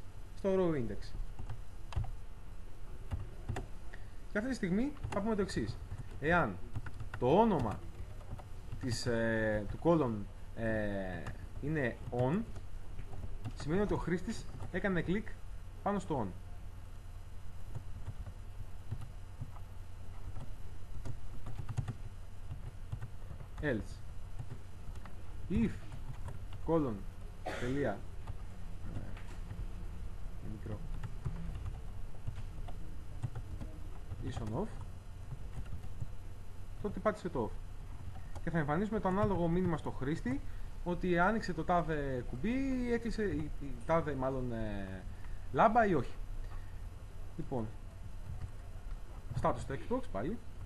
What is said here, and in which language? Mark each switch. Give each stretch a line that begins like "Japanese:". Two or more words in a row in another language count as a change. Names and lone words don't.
English: Στο row index.
Greek: Και αυτή τη στιγμή θα πούμε το εξής. Εάν το όνομα του column είναι on, σημαίνει ότι ο χρήστης έκανε κλικ πάνω στο on.
English: Else, if colon
Greek: τελεία μικρό
English: is on off,
Greek: τότε πάτησε το off και θα εμφανίσουμε το ανάλογο μήνυμα στο χρήστη ότι άνοιξε το τάδε κουμπί ή έκλεισε η τάδε μάλλον λάμπα ή όχι. Λοιπόν, status στο Xbox πάλι.